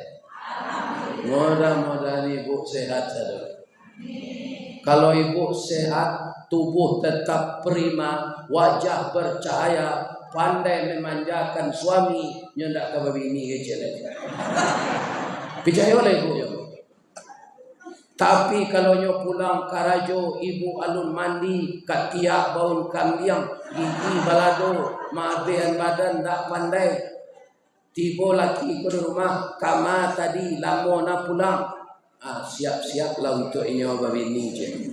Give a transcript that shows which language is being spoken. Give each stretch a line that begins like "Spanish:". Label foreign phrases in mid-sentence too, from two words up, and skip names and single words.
Indonesian: Mudah-mudahan ibu sehat saja. Kalau ibu sehat, tubuh tetap prima, wajah bercahaya, pandai memanjakan suami, nyendak ke bini kecil. Percaya oleh ibu ya.
Minangkabau: Tapi kalau nyo pulang karajo, ibu alun mandi, katiak baun kambiang, gigi balado, mabean badan tak pandai. Tiba laki ke rumah, kama tadi lamo na pulang. Siap-siap lah untuk inyo babini je.